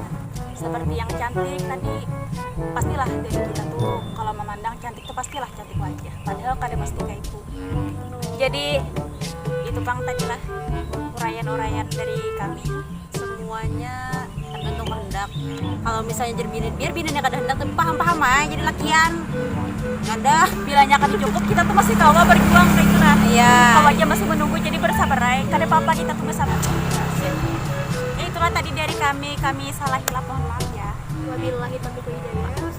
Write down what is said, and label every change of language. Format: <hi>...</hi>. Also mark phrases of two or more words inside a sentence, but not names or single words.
<id>Seperti yang cantik tadi, pastilah dari kita tuh kalau memandang cantik itu pastilah cantik wajah. Padahal kadang mesti kayak itu. Jadi itu Bang tadilah uraian-uraian dari kami. Semuanya tergantung kehendak. Kalau misalnya jadi bini, biar bininya</id> <bjn>kada hendak</bjn> <id>tapi paham-paham aja jadi lakian. Ada Bilanya akan cukup, kita tuh masih tahu berjuang kayak gitu nah. Iya. Kalau aja masih menunggu jadi bersabar aja. Kada apa-apa kita tuh bersabar. Ya itulah tadi dari kami salah hilaf mohon maaf ya.</id> <ar>وبالله التوفيق والهداية.</ar>